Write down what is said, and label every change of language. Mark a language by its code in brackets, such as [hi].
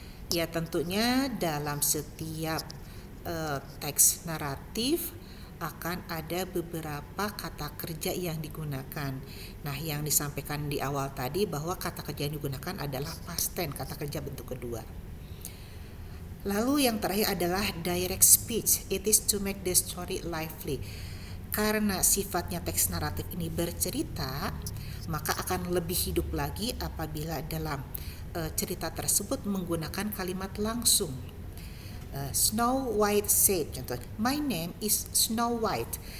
[id] Ya, tentunya dalam setiap teks naratif akan ada beberapa kata kerja yang digunakan. Nah, yang disampaikan di awal tadi bahwa kata kerja yang digunakan adalah past tense, kata kerja bentuk kedua. Lalu yang terakhir adalah direct speech. [en] It is to make the story lively. [id] Karena sifatnya teks naratif ini bercerita, maka akan lebih hidup lagi apabila dalam cerita tersebut menggunakan kalimat langsung. [en] Snow White said, [id] contohnya, [en] my name is Snow White.